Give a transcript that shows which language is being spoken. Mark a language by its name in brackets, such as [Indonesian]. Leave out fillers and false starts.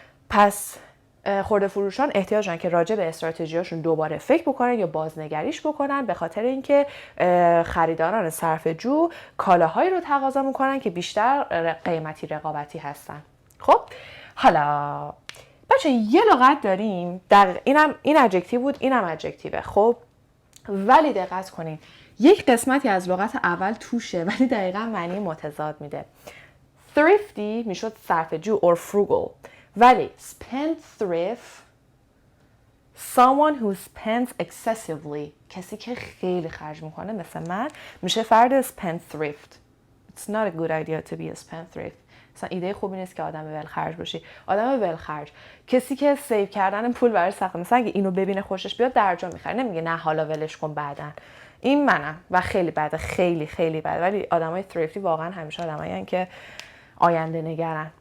[Persian] پس خرده فروشان احتیاج دارن که راجع به استراتژیاشون دوباره فکر بکنن یا بازنگریش بکنن، به خاطر اینکه خریداران صرفه‌جو کالاهایی رو تقاضا میکنن که بیشتر قیمتی رقابتی هستن. خب حالا بچه یه لغت داریم، این ادجکتیو بود، اینم ادجکتیوه. خب ولی دقت کنین یک قسمتی از لغت اول توشه ولی دقیقاً معنی متضاد میده. [English] thrifty [Persian] میشد صرفه‌جو [English] or frugal، [Persian] ولی [English] spendthrift someone who spends excessively، [Persian] کسی که خیلی خرج میکنه مثل من، میشه فرد [English] spendthrift. It's not a good idea to be a spendthrift. [Persian] مثلا ایده خوبی نیست که آدم ولخرج باشی. آدم ولخرج کسی که سیو کردن پول برای سخت، مثلا اگه اینو ببینه خوشش بیاد درجا میخره، نمیگه نه حالا ولش کن بعدن. این منم و خیلی بده، خیلی خیلی بده. ولی آدمای تریفتی واقعا همیشه آدمایین که آینده نگرن.